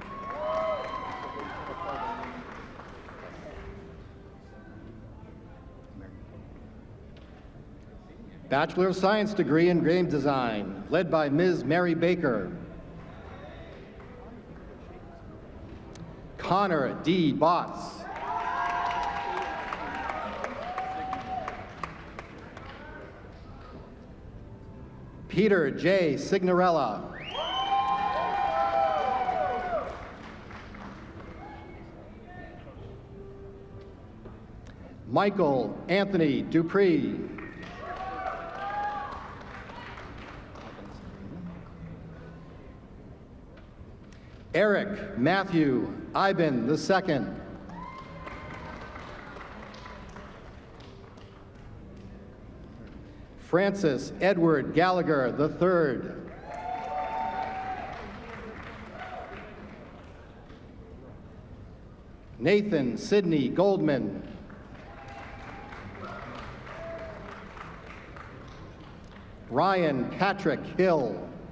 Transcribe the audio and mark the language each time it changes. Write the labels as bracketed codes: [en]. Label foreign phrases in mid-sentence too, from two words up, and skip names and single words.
[en] Bachelor of Science degree in game design, led by Ms. Mary Baker. Connor D. Botts. Peter J. Signorella. Michael Anthony Dupree. Eric Matthew Iben II. Francis Edward Gallagher III. Nathan Sidney Goldman. Ryan Patrick Hill.